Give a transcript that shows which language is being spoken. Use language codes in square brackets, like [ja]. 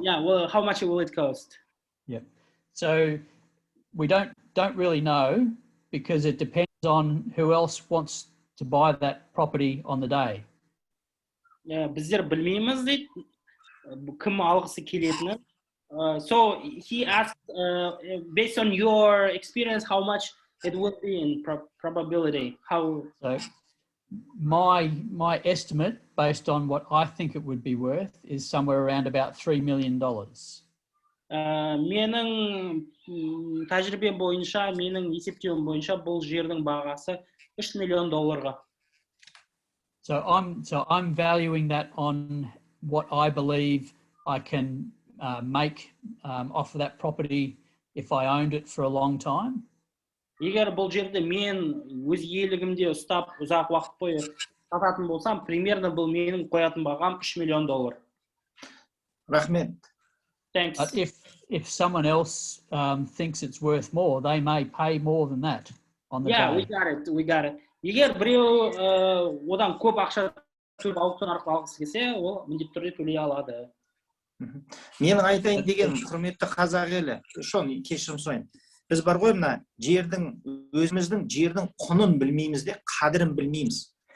[en] Yeah, well, how much will it cost? Yeah. So we don't really know because it depends on who else wants to buy that property on the day. [kk] Біздер білмейміз дейді, кім алғысы келетіні. [en] So he asked, based on your experience, how much it would be in probability. How? So my estimate, based on what I think it would be worth, is somewhere around about $3 million. [kk] Менің тәжірибе бойынша, менің есептеуім бойынша бұл жердің бағасы $3 million. [en] So I'm valuing that on what I believe I can make off of that property if I owned it for a long time. [kk] Егер бұл жерде мен өз иелігімде ұстап ұзақ уақыт бойы сататын болсам, примерно бұл менің қоятын бағам $3 million. Рахмет. [en] Thanks. But if someone else thinks it's worth more, they may pay more than that on the day. Yeah, we got it. [kk] Егер біреу одан көп ақша төлеп аукцион арқылы алғысы келсе, ол міндетті түрде төлей алады. Менің айтайын деген құрметті қазақ елі, шон кешірім сұрайын. Біз бар ғой мына өзіміздің жердің құнын білмейміз де, қадірін білмейміз.